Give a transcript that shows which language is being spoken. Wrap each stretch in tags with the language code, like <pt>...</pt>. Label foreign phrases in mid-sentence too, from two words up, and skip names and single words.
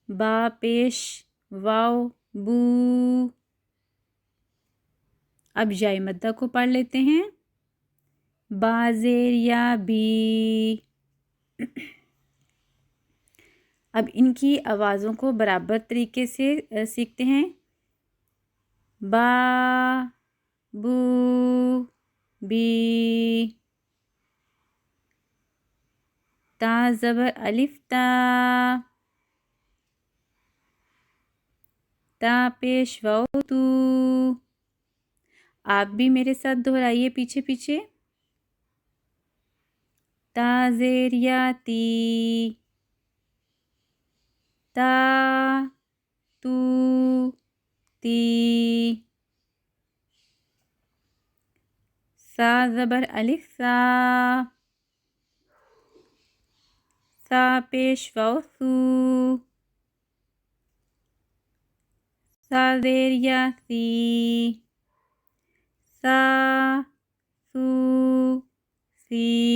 <ur>با پیش واو بو، اب یاء مدہ کو پڑھ لیتے ہیں، با زیر یا بی۔ اب ان کی آوازوں کو برابر طریقے سے سیکھتے ہیں، با، بو، بی۔ تا زبر الف تا، تا پیش واو تو۔ آپ بھی میرے ساتھ دہرائیے پیچھے پیچھے، تا زیر یا تی، تا، تو، تی۔ سا زبر الف سا، سا پیش واو سو، سا زیر یا سی، سا، سو، سی۔</ur>